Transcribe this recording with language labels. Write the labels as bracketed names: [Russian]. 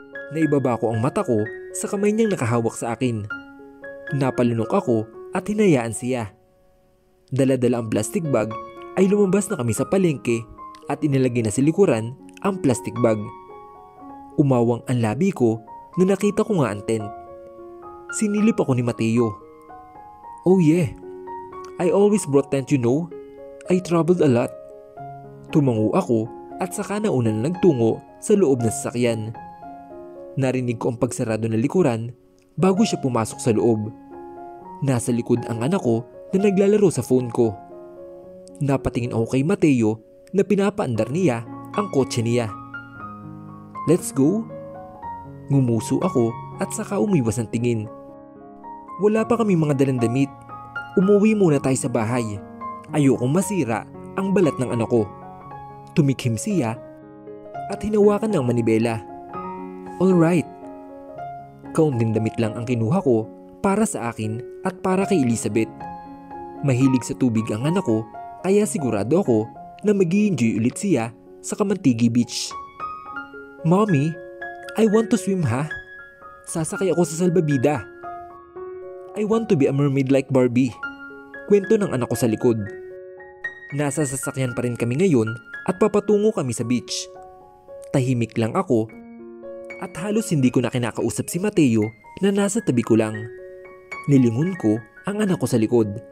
[Filipino] Naibaba ko ang mata ko sa kamay niyang nakahawak sa akin. Napalunok ako at hinayaan siya. Dala-dala ang plastic bag ay lumabas na kami sa palengke at inilagay na sa likuran ang plastic bag. Umawang ang labi ko na nakita ko nga ang tent. Sinilip ako ni Mateo. [English] Oh yeah, I always brought tent, you know. I traveled a lot. [Filipino] Tumango ako at saka nauna na nagtungo sa loob ng sasakyan. Narinig ko ang pagsarado ng likuran bago siya pumasok sa loob. Nasa likod ang anak ko na naglalaro sa phone ko. Napatingin ako kay Mateo na pinapaandar niya ang kotse niya. [English] Let's go? [Filipino] Ngumuso ako at saka umiwas ang tingin. Wala pa kami mga dalang damit. Umuwi muna tayo sa bahay. Ayokong masira ang balat ng anak ko. Tumikhim siya at hinawakan ng manibela. Alright. Kaunting damit lang ang kinuha ko para sa akin at para kay Elizabeth. Mahilig sa tubig ang anak ko kaya sigurado ako na mag-i-enjoy ulit siya sa Kamantigi Beach. [English] Mommy, I want to swim ha. [Filipino] Sasakay ako sa salbabida. [English] I want to be a mermaid like Barbie. [Filipino] Kwento ng anak ko sa likod. Nasa sasakyan pa rin kami ngayon at papatungo kami sa beach. Tahimik lang ako at halos hindi ko na kinakausap si Mateo na nasa tabi ko lang. Nilingon ko ang anak ko sa likod.